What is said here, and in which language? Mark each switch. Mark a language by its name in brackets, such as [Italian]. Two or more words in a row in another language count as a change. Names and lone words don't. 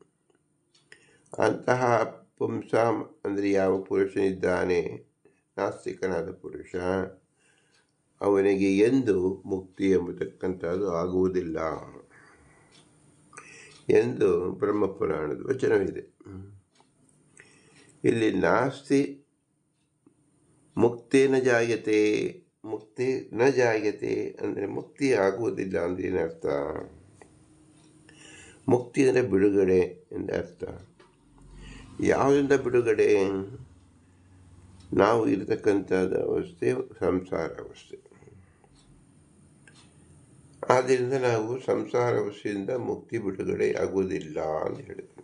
[Kannada] ಅಂತಹ ಪುಂಸಾಂ ಅಂದರೆ ಯಾವ ಪುರುಷನಿದ್ದಾನೆ ನಾಸ್ತಿಕನಾದ ಪುರುಷ, ಅವನಿಗೆ ಎಂದು ಮುಕ್ತಿ ಎಂಬತಕ್ಕಂಥದ್ದು ಆಗುವುದಿಲ್ಲ ಎಂದು ಬ್ರಹ್ಮಪುರಾಣದ ವಚನವಿದೆ. ಇಲ್ಲಿ [Sanskrit] ನಾಸ್ತಿ ಮುಕ್ತಿ ನ ಜಾಯತೆ [Kannada] ಅಂದರೆ ಮುಕ್ತಿ ಆಗುವುದಿಲ್ಲ ಅಂದ್ರೆ ಏನರ್ಥ? ಮುಕ್ತಿ ಅಂದರೆ ಬಿಡುಗಡೆ ಎಂದರ್ಥ. ಯಾವುದರಿಂದ ಬಿಡುಗಡೆ? ನಾವು ಇರತಕ್ಕಂಥದ್ದು ಅವಸ್ಥೆ ಸಂಸಾರ ಅವಸ್ಥೆ. ಆದ್ದರಿಂದ ನಾವು ಸಂಸಾರ ಅವಸ್ಥೆಯಿಂದ ಮುಕ್ತಿ ಬಿಡುಗಡೆ ಆಗುವುದಿಲ್ಲ ಅಂತ ಹೇಳಿದ್ರು.